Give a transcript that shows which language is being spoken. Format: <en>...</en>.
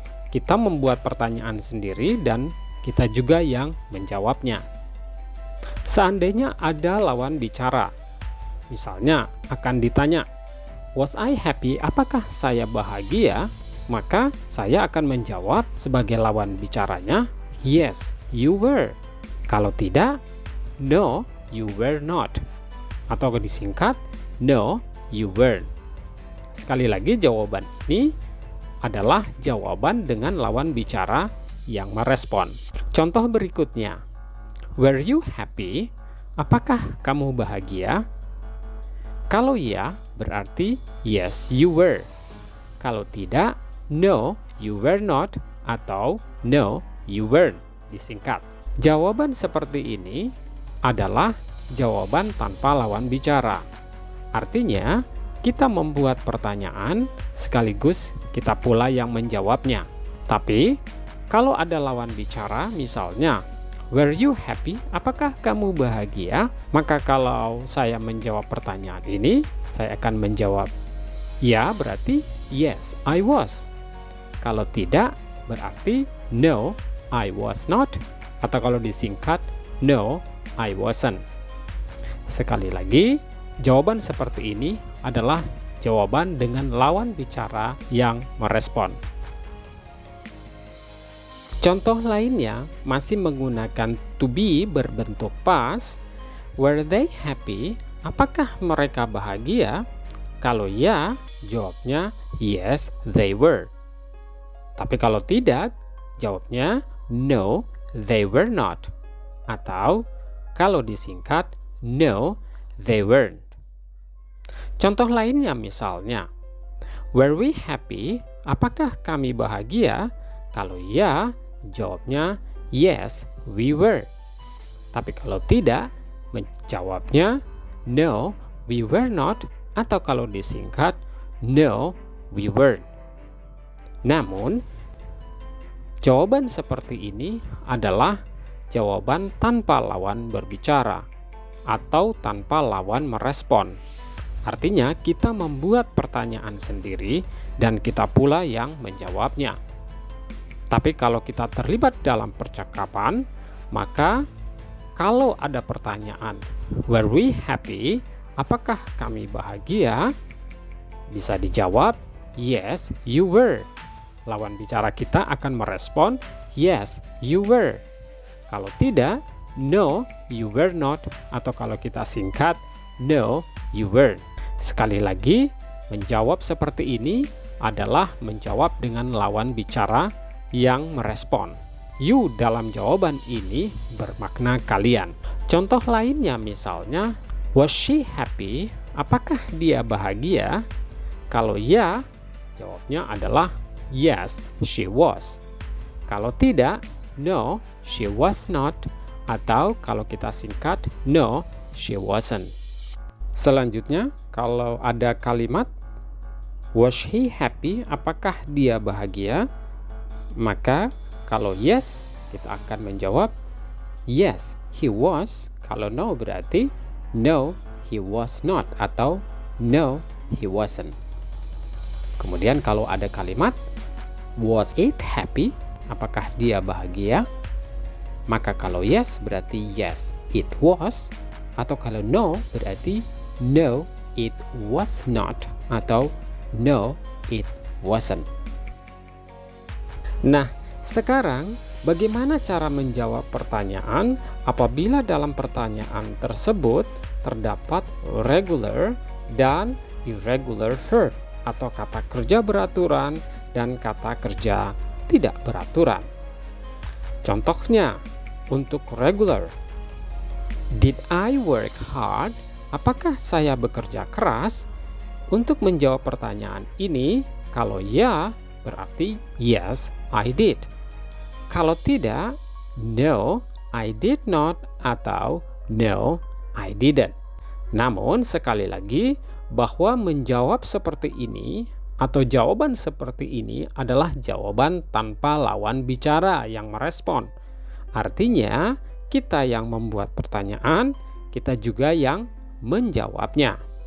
<id>Kita membuat pertanyaan sendiri dan kita juga yang menjawabnya. Seandainya ada lawan bicara, misalnya akan ditanya,</id> <en>was I happy?</en> <id>Apakah saya bahagia? Maka saya akan menjawab sebagai lawan bicaranya,</id> <en>yes, you were.</en> <id>Kalau tidak,</id> <en>no, you were not.</en> <id>Atau disingkat,</id> <en>no, you weren't.</en> <id>Sekali lagi jawaban ini adalah jawaban dengan lawan bicara yang merespon. Contoh berikutnya,</id> <en>were you happy?</en> <id>Apakah kamu bahagia? Kalau ya, berarti</id> <en>yes, you were.</en> <id>Kalau tidak,</id> <en>no, you were not,</en> <id>atau</id> <en>no, you weren't,</en> <id>disingkat. Jawaban seperti ini adalah jawaban tanpa lawan bicara. Artinya, kita membuat pertanyaan sekaligus kita pula yang menjawabnya. Tapi, kalau ada lawan bicara, misalnya,</id> <en>were you happy?</en> <id>Apakah kamu bahagia? Maka kalau saya menjawab pertanyaan ini, saya akan menjawab, ya berarti</id> <en>yes, I was.</en> <id>Kalau tidak, berarti</id> <en>no, I was not.</en> <id>Atau kalau disingkat,</id> <en>no, I wasn't.</en> <id>Sekali lagi, jawaban seperti ini adalah jawaban dengan lawan bicara yang merespon. Contoh lainnya masih menggunakan to be berbentuk past.</id> <en>Were they happy?</en> <id>Apakah mereka bahagia? Kalau ya, jawabnya</id> <en>yes, they were.</en> <id>Tapi kalau tidak, jawabnya</id> <en>no, they were not.</en> <id>Atau kalau disingkat,</id> <en>no, they weren't.</en> <id>Contoh lainnya misalnya,</id> <en>were we happy?</en> <id>Apakah kami bahagia? Kalau ya, jawabnya</id> <en>yes, we were.</en> <id>Tapi kalau tidak, menjawabnya</id> <en>no, we were not.</en> <id>Atau kalau disingkat,</id> <en>no, we weren't.</en> <id>Namun, jawaban seperti ini adalah jawaban tanpa lawan berbicara atau tanpa lawan merespon. Artinya kita membuat pertanyaan sendiri dan kita pula yang menjawabnya. Tapi kalau kita terlibat dalam percakapan, maka kalau ada pertanyaan,</id> <en>were we happy?</en> <id>Apakah kami bahagia? Bisa dijawab,</id> <en>yes, you were.</en> <id>Lawan bicara kita akan merespon, yes, you were. Kalau tidak,</id> <en>no, you were not.</en> <id>Atau kalau kita singkat,</id> <en>no, you weren't.</en> <id>Sekali lagi, menjawab seperti ini adalah menjawab dengan lawan bicara yang merespon. You dalam jawaban ini bermakna kalian. Contoh lainnya misalnya,</id> <en>was she happy?</en> <id>Apakah dia bahagia? Kalau ya, jawabnya adalah</id> <en>yes, she was.</en> <id>Kalau tidak,</id> <en>no, she was not.</en> <id>Atau kalau kita singkat,</id> <en>no, she wasn't.</en> <id>Selanjutnya, kalau ada kalimat</id> <en>was he happy?</en> <id>Apakah dia bahagia? Maka kalau yes, kita akan menjawab</id> <en>yes, he was.</en> <id>Kalau</id> <en>no</en> <id>berarti</id> <en>no, he was not.</en> <id>Atau</id> <en>no, he wasn't.</en> <id>Kemudian kalau ada kalimat</id> <en>was it happy?</en> <id>Apakah dia bahagia? Maka kalau yes berarti</id> <en>yes, it was.</en> <id>Atau kalau</id> <en>no</en> <id>berarti</id> <en>no, it was not.</en> <id>Atau</id> <en>no, it wasn't.</en> <id>Nah, sekarang bagaimana cara menjawab pertanyaan apabila dalam pertanyaan tersebut terdapat regular dan irregular verb atau kata kerja beraturan dan kata kerja tidak beraturan. Contohnya, untuk regular,</id> <en>did I work hard?</en> <id>Apakah saya bekerja keras? Untuk menjawab pertanyaan ini, kalau ya, berarti</id> <en>yes, I did.</en> <id>Kalau tidak,</id> <en>no, I did not,</en> <id>atau</id> <en>no, I didn't.</en> <id>Namun, sekali lagi, bahwa menjawab seperti ini atau jawaban seperti ini adalah jawaban tanpa lawan bicara yang merespon. Artinya, kita yang membuat pertanyaan, kita juga yang menjawabnya.</id>